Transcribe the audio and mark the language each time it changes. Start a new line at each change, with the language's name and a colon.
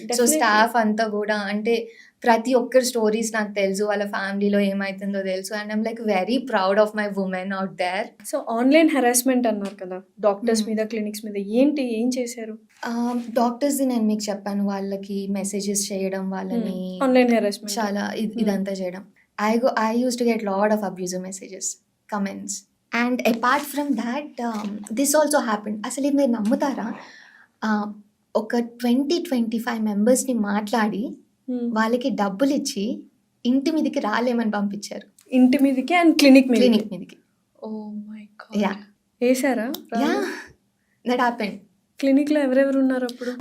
Telugu: So staff అంతా కూడా, అంటే ప్రతి ఒక్కరి స్టోరీస్ నాకు తెలుసు, వాళ్ళ ఫ్యామిలీలో ఏమవుతుందో తెలుసు.
English: And I'm like very proud of my women out there.
Telugu: So online harassment అన్నారు కదా, డాక్టర్స్ మీద, క్లినిక్స్ మీద, ఏం చేశారు? డాక్టర్స్ది నేను మీకు చెప్పాను, వాళ్ళకి మెసేజెస్ చేయడం, వాళ్ళని ఆన్లైన్ హెరాస్మెంట్ చాలా ఇదంతా చేయడం.
English: I used to get lot of abusive messages, comments, and apart from that this also happened.
Telugu: అసలు ఇది మీరు నమ్ముతారా? ఒక 20-25 మెంబర్స్ని మాట్లాడి వాళ్ళకి డబ్బులు ఇచ్చి ఇంటి మీదకి రాలేమని పంపించారు. ఇంటి మీదకి అండ్ క్లినిక్ మీదకి.
English: Oh my yeah God! ఏసారా? Yeah that happened.
Telugu: క్లినిక్‌లో ఎవరెవరు ఉన్నారు అప్పుడు?